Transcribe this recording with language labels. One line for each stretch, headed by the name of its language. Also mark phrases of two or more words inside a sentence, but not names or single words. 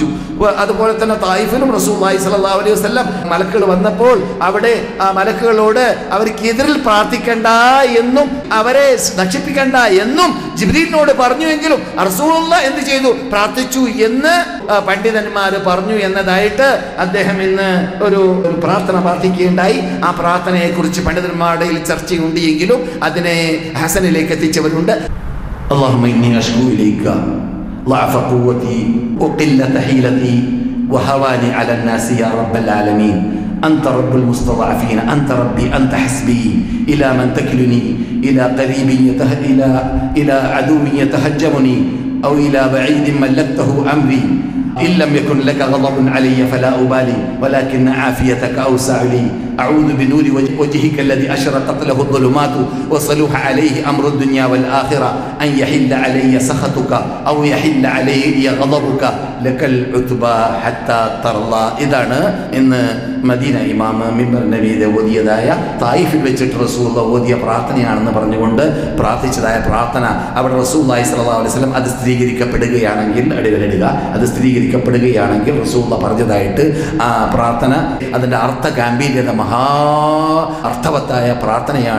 Malayalam: അതുപോലെ തന്നെ തായിഫിലും
Arabic: رسول الله صلى الله عليه وسلم
Malayalam: മലക്കുകൾ വന്നപ്പോൾ അവിടെ ആ മലക്കുകളോട് അവർക്കെതിരിൽ പ്രാർത്ഥിക്കണ്ട എന്നും അവരെ നശിപ്പിക്കണ്ട എന്നും ജിബ്രീലിനോട് പറഞ്ഞുവെങ്കിലും റസൂലുള്ളാഹി എന്ത് ചെയ്തു? പ്രാർത്ഥിച്ചു എന്ന് പണ്ഡിതന്മാർ പറഞ്ഞു എന്നതായിട്ട് അദ്ദേഹം ഇന്ന് ഒരു പ്രാർത്ഥന പ്രാർത്ഥിക്കുകയുണ്ടായി. ആ പ്രാർത്ഥനയെക്കുറിച്ച് പണ്ഡിതന്മാരുടെ ചർച്ചയുണ്ട് എങ്കിലും അതിനെ ഹസനിലേക്ക് എത്തിച്ചവരുണ്ട്.
Arabic: اللهم إني أشكو إليك ضعف قوتي وقلة حيلتي وهواني على الناس يا رب العالمين أنت رب المستضعفين أنت ربي أنت حسبي إلى من تكلني إلى قريب إلى عدو يتهجمني أو إلى بعيد ملكته أمري إن لم يكن لك غضب علي فلا أبالي ولكن عافيتك أوسع لي أعوذ بنور وجهك الذي أشرقت له الظلمات وصلح عليه أمر الدنيا والآخرة أن يحل علي سخطك أو يحل علي غضبك لك العتبى حتى ترضى.
Malayalam: ഇതാണ് ഇന്ന് മദീന ഇമാം മിമ്പർ നബിയുടെ ഓതിയതായ തായിഫിൽ വെച്ചിട്ട് റസൂലുള്ളാഹി ഓതിയ പ്രാർത്ഥനയാണെന്ന് പറഞ്ഞുകൊണ്ട് പ്രാർത്ഥിച്ചതായ പ്രാർത്ഥന. അവിടെ
Arabic: رسول الله صلى الله عليه وسلم
Malayalam: അത് സ്ഥിരീകരിക്കപ്പെടുകയാണെങ്കിൽ അത് സ്ഥിരീകരിക്കപ്പെടുകയാണെങ്കിൽ റസൂലുള്ളാഹി പറഞ്ഞതായിട്ട് ആ പ്രാർത്ഥന അതിൻ്റെ അർത്ഥ ഗാംഭീര്യത അർത്ഥവത്തായ പ്രാർത്ഥനയാണ്.